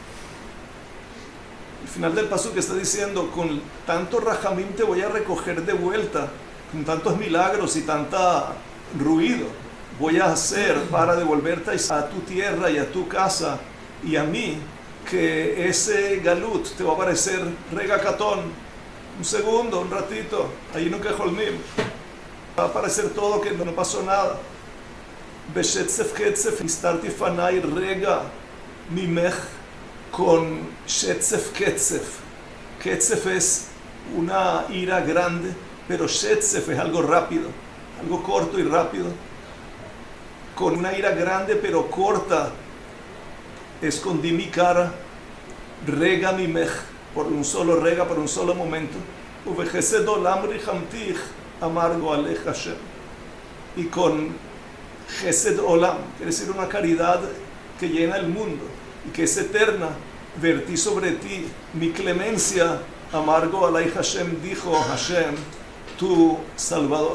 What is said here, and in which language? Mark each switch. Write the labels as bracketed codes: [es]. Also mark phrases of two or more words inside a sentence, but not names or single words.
[es] El final del paso que está diciendo, con tanto rajamim te voy a recoger de vuelta, con tantos milagros y tanta ruido voy a hacer para devolverte a tu tierra y a tu casa y a mí, que ese galut te va a parecer [he] רגע קטן. [es] Un segundo, un ratito, ahí no quejolmim. Va a parecer todo que no pasó nada. [he] בשצף קצף הסתרתי פני רגע ממך, con שצף קצף. [es] Ketzef es una ira grande, pero shetzef es algo rápido, algo corto y rápido. Con una ira grande pero corta escondí mi cara. [he] רגע ממך, [es] por un solo rega, por un solo momento. [he] ובחסד עולם רחמתיך אמר גואלך השם. [es] Y con [he] חסד עולם, [es] quiere decir una caridad que llena el mundo y que es eterna, vertí sobre ti mi clemencia, [he] אמר גואלך השם, [es] dijo Hashem, tu Salvador.